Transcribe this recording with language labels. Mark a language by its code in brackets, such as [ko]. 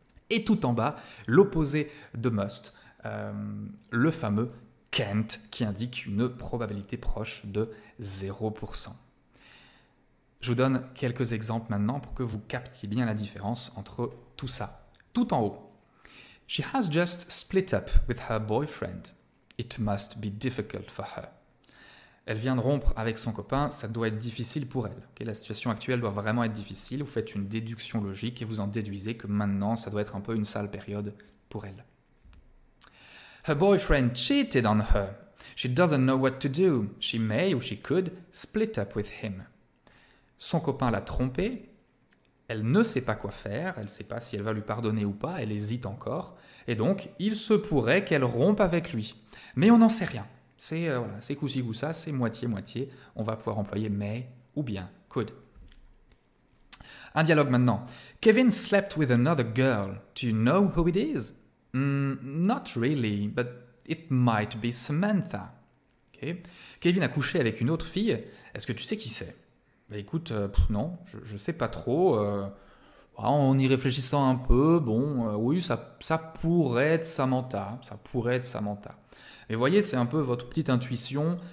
[fr] Et tout en bas, l'opposé de must, le fameux can't qui indique une probabilité proche de 0%. Je vous donne quelques exemples maintenant pour que vous captiez bien la différence entre tout ça. Tout en haut. [en] She has just split up with her boyfriend. It must be difficult for her. [fr] Elle vient de rompre avec son copain, ça doit être difficile pour elle. Okay, la situation actuelle doit vraiment être difficile. Vous faites une déduction logique et vous en déduisez que maintenant, ça doit être un peu une sale période pour elle. [en] Her boyfriend cheated on her. She doesn't know what to do. She may or she could split up with him. [fr] Son copain l'a trompée, elle ne sait pas quoi faire, elle ne sait pas si elle va lui pardonner ou pas, elle hésite encore, et donc il se pourrait qu'elle rompe avec lui. Mais on n'en sait rien, c'est coup-ci coup-ça, c'est moitié-moitié, on va pouvoir employer may ou bien could. Un dialogue maintenant. [en] Kevin slept with another girl, do you know who it is? Not really, but it might be Samantha. Okay. [fr] Kevin a couché avec une autre fille, est-ce que tu sais qui c'est? Bah écoute, non, je ne sais pas trop. En y réfléchissant un peu, bon, oui, ça pourrait être Samantha. Ça pourrait être Samantha. Mais voyez, c'est un peu votre petite intuition.